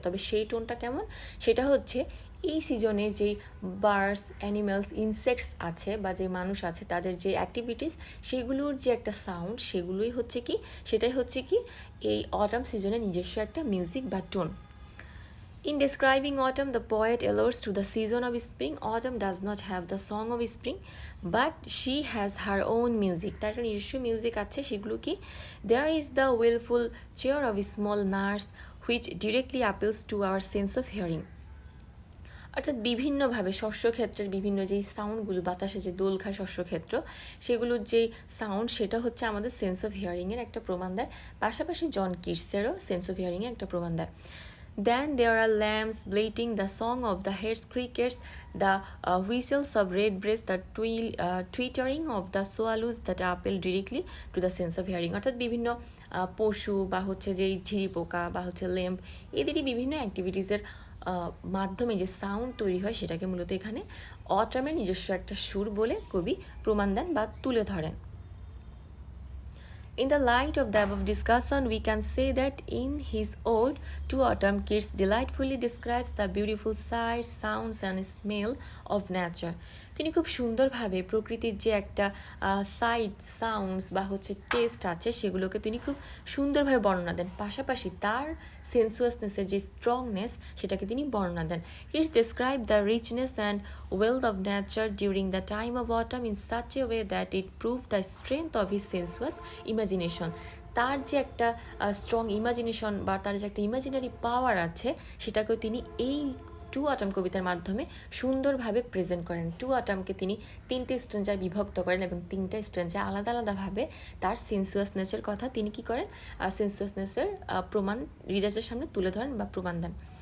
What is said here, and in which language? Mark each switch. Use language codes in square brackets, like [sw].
[bn] তবে সেই টোনটা কেমন, সেটা হচ্ছে এই সিজনে যেই বার্ডস অ্যানিমেলস ইনসেক্টস আছে বা যে মানুষ আছে তাদের যে অ্যাক্টিভিটিস সেগুলোর যে একটা সাউন্ড সেগুলোই হচ্ছে কি, সেটাই হচ্ছে কি এই অটাম সিজনের নিজস্ব একটা মিউজিক বা tone. [en] In describing autumn, the poet alludes to the season of spring. Autumn does not have the song of spring, but she has her own music. [bn] তার নিজস্ব মিউজিক আছে, সেগুলো কি? [en] There is the willful cheer of small nurse which directly appeals to our sense of hearing. [bn] অর্থাৎ বিভিন্নভাবে শস্যক্ষেত্রের বিভিন্ন যেই সাউন্ডগুলো বাতাসে যে দোল খায় শস্যক্ষেত্র সেগুলোর যেই সাউন্ড সেটা হচ্ছে আমাদের [en] sense of হিয়ারিংয়ের [bn] একটা প্রমাণ দেয়, পাশাপাশি জন কিটসেরও সেন্স অফ হিয়ারিংয়ের একটা প্রমাণ দেয়। [en] Then there are lambs bleating, the song of the hedge crickets, the whistles of redbreast, the twittering of the swallows that appeal directly to the sense of hearing. [bn] অর্থাৎ বিভিন্ন পশু বা হচ্ছে যেই ঝিরি পোকা বা হচ্ছে ল্যাম্প এদেরই বিভিন্ন অ্যাক্টিভিটিসের মাধ্যমে যে সাউন্ড তৈরি হয় সেটাকে মূলত এখানে অটামের নিজস্ব একটা সুর বলে কবি প্রমাণ দেন বা তুলে ধরেন। [en] In the light of the above discussion, we can say that in his ode to autumn, Keats delightfully describes the beautiful sights, sounds and smell of nature. [bn] তিনি খুব সুন্দরভাবে প্রকৃতির যে একটা সাইট সাউন্ডস বা হচ্ছে টেস্ট আছে সেগুলোকে তিনি খুব সুন্দরভাবে বর্ণনা দেন, পাশাপাশি তার সেন্সুয়াসনেসের যে স্ট্রংনেস সেটাকে তিনি বর্ণনা দেন। [en] Keats describe the richness and wealth of nature during the time of autumn in such a way that it proved the strength of his sensuous imagination. [bn] তার যে একটা [en] strong imagination [bn] বা তার যে একটা ইমাজিনারি পাওয়ার আছে সেটাকেও তিনি এই টু অটাম কবিতার মাধ্যমে সুন্দরভাবে প্রেজেন্ট করেন। টু অটামকে তিনি তিনটে স্ট্যান্জায় বিভক্ত করেন এবং তিনটা স্ট্যান্জায় আলাদা আলাদাভাবে তার সেন্সুয়াসনেসের কথা তিনি কী করেন, সেন্সুয়াসনেসের প্রমাণ রিডার্সের সামনে তুলে ধরেন বা প্রমাণ দেন।